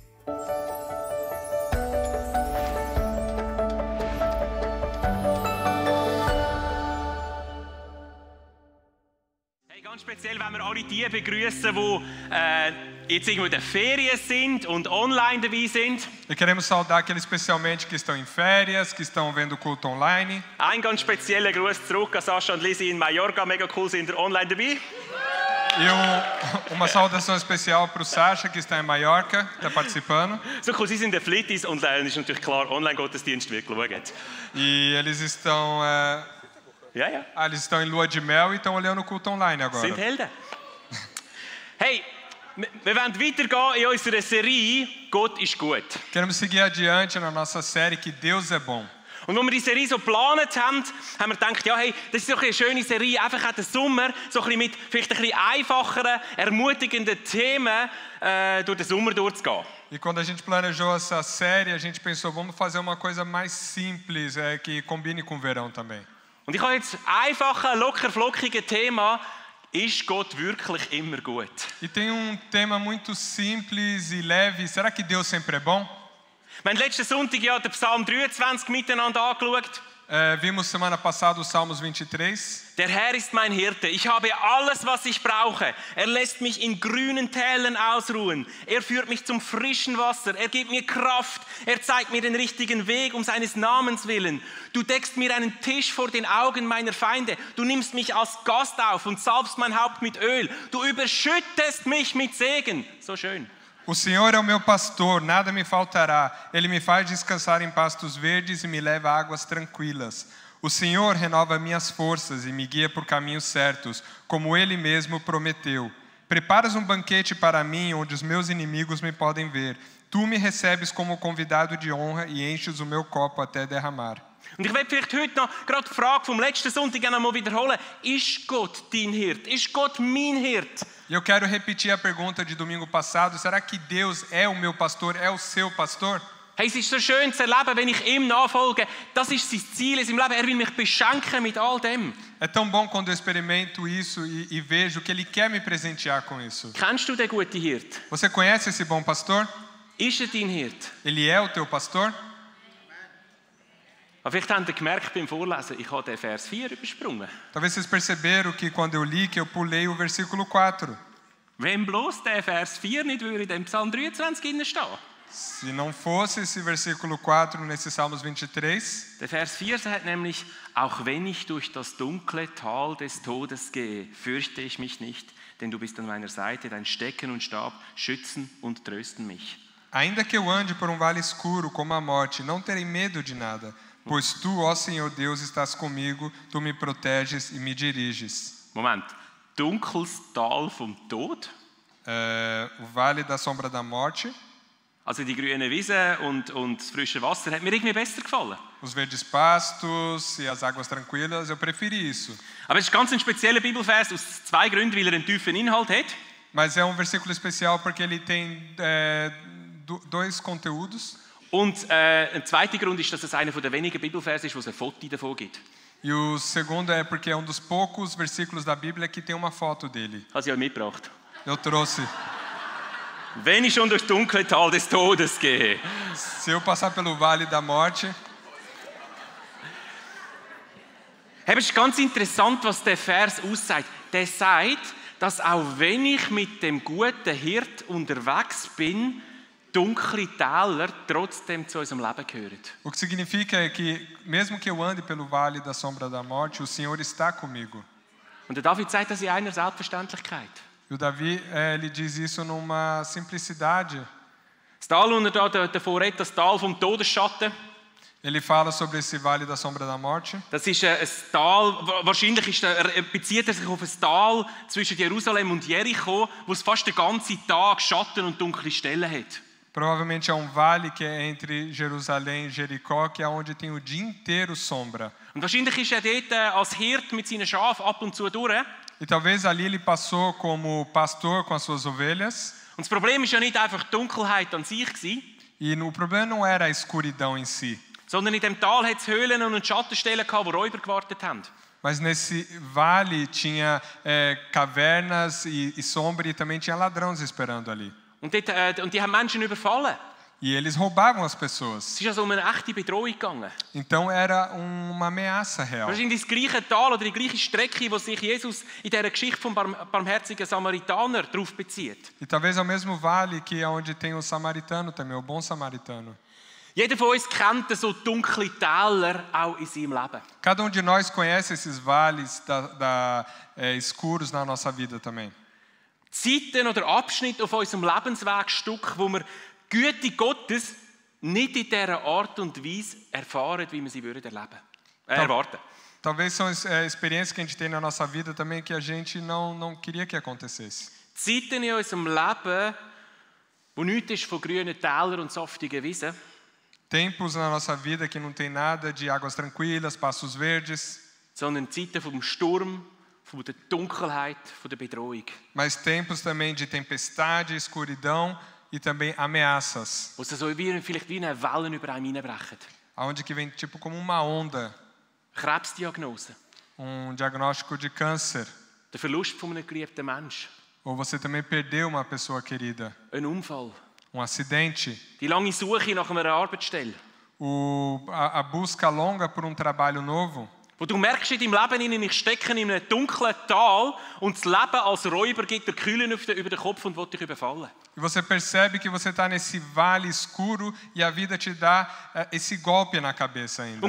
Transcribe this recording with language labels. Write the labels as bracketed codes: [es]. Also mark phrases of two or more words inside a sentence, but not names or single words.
[de] Ganz speziell, wenn wir alle die begrüßen, die jetzt irgendwo in den Ferien sind und online dabei sind. [pt] E queremos saudar aqueles especialmente que estão em férias, que estão vendo o culto online. [de] Ein ganz spezieller Gruß zurück an Sascha und Lisi in Mallorca. Mega cool, sind ihr online dabei. [pt] E uma saudação especial para o Sascha, que está em Maiorca, está participando. [de] So cool, sie sind in der Flitis und ist natürlich klar, Online-Gottesdienst wird geschaut. [pt] E eles estão... eles estão em lua de mel e estão olhando o culto online agora. [de] Sind Helden. Hey, wir wollen weitergehen in unserer Serie «Gott ist gut». [pt] Queremos seguir adiante na nossa série que Deus é bom. [de] Und als wir die Serie so geplant haben wir gedacht, ja, hey, das ist doch eine schöne Serie, einfach auch den Sommer, so ein bisschen mit vielleicht ein bisschen einfacheren, ermutigenden Themen durch den Sommer durchzugehen. [pt] E quando a gente planejou essa série, a gente pensou, vamos fazer uma coisa mais simples, que combine com o verão também. [de] Und ich habe jetzt einfache, locker flockige Thema, ist Gott wirklich immer gut? [pt] E tem tema muito simples e leve, será que Deus sempre é bom? [de] Wir haben letzten Sonntag ja den Psalm 23 miteinander angeschaut. [pt] Vimos semana passada o Salmos 23. [de] Der Herr ist mein Hirte, ich habe alles, was ich brauche. Er lässt mich in grünen Tälern ausruhen. Er führt mich zum frischen Wasser. Er gibt mir Kraft. Er zeigt mir den richtigen Weg um seines Namens willen. Du deckst mir einen Tisch vor den Augen meiner Feinde. Du nimmst mich als Gast auf und salbst mein Haupt mit Öl. Du überschüttest mich mit Segen. So schön. [pt] O Senhor é o meu pastor, nada me faltará. Ele me faz descansar em pastos verdes e me leva a águas tranquilas. O Senhor renova minhas forças e me guia por caminhos certos, como Ele mesmo prometeu. Preparas um banquete para mim, onde os meus inimigos me podem ver. Tu me recebes como convidado de honra e enches o meu copo até derramar. [de] Und ich will vielleicht heute noch gerade die Frage vom letzten Sonntag einmal wiederholen. Ist Gott dein Hirt? Ist Gott mein Hirt? [pt] E eu quero repetir a pergunta de domingo passado. Será que Deus é o meu pastor, é o seu pastor? [de] Hey, es ist so schön zu erleben, wenn ich ihm nachfolge. Das ist sein Ziel in seinem Leben. Er will mich beschenken mit all dem. [pt] É tão bom quando eu experimento isso e vejo que Ele quer me presentear com isso. [de] Kennst du den guten Hirt? [pt] Você conhece esse bom pastor? [de] Ist er dein Hirt? [pt] Ele é o teu pastor? [de] Aber vielleicht habt ihr gemerkt beim Vorlesen, ich habe den Vers 4 übersprungen. [pt] Talvez vocês perceberam que quando eu li, que eu pulei o versículo 4. [de] Wenn bloß der Vers 4 nicht würde in dem Psalm 23 drin stehen. [pt] Se não fosse esse versículo 4 nesse Salmos 23. [de] Der Vers 4 sagt nämlich, auch wenn ich durch das dunkle Tal des Todes gehe, fürchte ich mich nicht, denn du bist an meiner Seite, dein Stecken und Stab schützen und trösten mich. [pt] Ainda que eu ande por vale escuro como a morte, não terei medo de nada. Pois tu, ó Senhor Deus, estás comigo, tu me proteges e me diriges. [de] Moment, dunkles Tal vom Tod? [pt] O vale da sombra da morte. [de] Also die grüne Wiese und das frische Wasser hat mir irgendwie besser gefallen. [pt] Os verdes pastos e as águas tranquilas, eu preferi isso. [de] Aber es ist ganz ein spezieller Bibelvers aus zwei Gründen, weil er einen tiefen Inhalt hat. [pt] Mas é versículo especial porque ele tem dois conteúdos. [de] Und ein zweiter Grund ist, dass es einer der wenigen Bibelverse ist, wo es ein Foto davon gibt. [pt] E o segundo é porque é dos poucos versículos da Bíblia que tem uma foto dele. [de] Hast du ja mitgebracht? [pt] Eu trouxe. [de] Wenn ich schon durchs dunkle Tal des Todes gehe. [pt] Se eu passar pelo vale da morte. [de] Hey, es ist ganz interessant, was der Vers aussagt. Der sagt, dass auch wenn ich mit dem guten Hirt unterwegs bin, dunkle Täler trotzdem zu unserem Leben gehören. [pt] O que significa é que mesmo que eu ande pelo vale da sombra da morte, o Senhor está comigo. [de] Und der David sagt das in einer Selbstverständlichkeit. [pt] E o Davi, ele diz isso numa simplicidade. [de] Das Tal, unter davor redet, das Tal vom Todesschatten. [pt] Ele fala sobre esse vale da sombra da morte. [de] Das ist ein Tal, wahrscheinlich bezieht er sich auf ein Tal zwischen Jerusalem und Jericho, wo es fast den ganzen Tag Schatten und dunkle Stellen hat. [pt] Provavelmente é vale que é entre Jerusalém e Jericó, que é onde tem o dia inteiro sombra. [de] Und wahrscheinlich ist er dort als Hirt mit seinen Schafen ab und zu durch. [pt] E talvez ali ele passou como pastor com as suas ovelhas. [de] Und das Problem ist ja nicht einfach die Dunkelheit an sich gewesen. [pt] E o problema não era a escuridão em si, [de] Sondern in dem Tal hat es Höhlen und Schattenstellen gehabt, wo Räuber gewartet haben. [pt] mas nesse vale tinha cavernas e sombra e também tinha ladrões esperando ali. [de] Und die haben Menschen überfallen. [pt] E eles roubavam as pessoas. [de] Es ist also um eine echte Bedrohung gegangen. [pt] Então era uma ameaça real. [de] Wahrscheinlich das gleiche Tal oder die gleiche Strecke, wo sich Jesus in dieser Geschichte vom barmherzigen Samaritaner darauf bezieht. [pt] E talvez é o mesmo vale que é onde tem o samaritano também, o bom samaritano. [de] Jeder von uns kennt so dunkle Täler auch in seinem Leben. [pt] Cada de nós conhece esses vales escuros na nossa vida também. [de] Zeiten oder Abschnitte auf unserem Lebenswegstück, wo wir die Güte Gottes nicht in dieser Art und Weise erfahren, wie wir sie erwarten. [pt] Talvez são experiências que a gente tem na nossa vida também que a gente não queria que acontecesse. [de] Zeiten in unserem Leben, wo nichts ist von grünen Tälern und saftigen Wiesen. [pt] Tempos na nossa vida que não tem nada de águas tranquilas, passos verdes. [de] Sondern Zeiten vom Sturm, von der Dunkelheit, von der Bedrohung. [pt] Mas tempos também de tempestade, escuridão e também ameaças. [de] Wo sie so vielleicht wie eine Wellen über einem hineinbrechen. [pt] Aonde que vem tipo como uma onda. [de] Krebsdiagnose. [pt] Diagnóstico de câncer. [de] Der Verlust von einem geliebten Menschen. [pt] Ou você também perdeu uma pessoa querida. [de] Ein Unfall. [pt] Acidente. [de] Die lange Suche nach einer Arbeitsstelle. [pt] A busca longa por trabalho novo. [de] Wo du merkst in deinem Leben, ich stecke in einem dunklen Tal und das Leben als Räuber gibt dir Kühlen über den Kopf und will dich überfallen. [pt] E você percebe que você está nesse vale escuro e a vida te dá esse golpe na cabeça ainda.